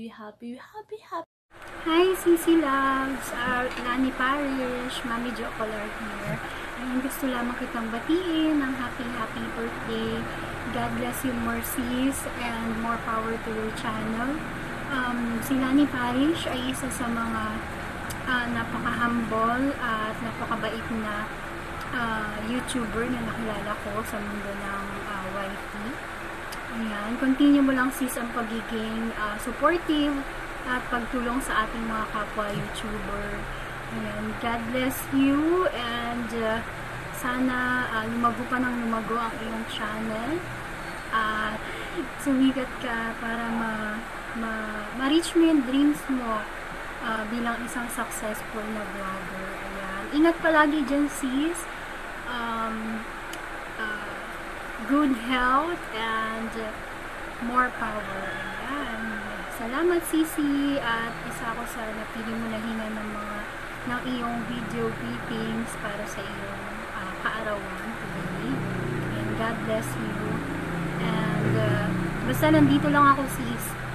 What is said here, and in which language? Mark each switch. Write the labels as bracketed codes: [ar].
[en] Hi, Sisi Loves! [tl] Lani Parish, Mami Jo Color here. Ayun, gusto lamang kitang batiin ng [en] happy birthday. God bless you more, sis, and more power to your channel. [tl] Si Lani Parish ay isa sa mga napaka-humble at napakabait na YouTuber na nakilala ko sa mundo ng YT. Ayan, continue mo lang, sis, ang pagiging supportive at pagtulong sa ating mga kapwa YouTuber. Ayan, [en] God bless you [tl] and sana lumago pa ng lumago ang iyong channel at sumikat ka para ma-reach mo yung dreams mo bilang isang successful na vlogger. Ayan, ingat palagi dyan, sis. [en] Good health and more power. [tl] Ayan. Salamat, Sisi, at isa ako sa napili mo na hinga ng iyong video clippings para sa iyong kaarawan today. [en] And God bless you. [tl] And basta nandito lang ako, sis.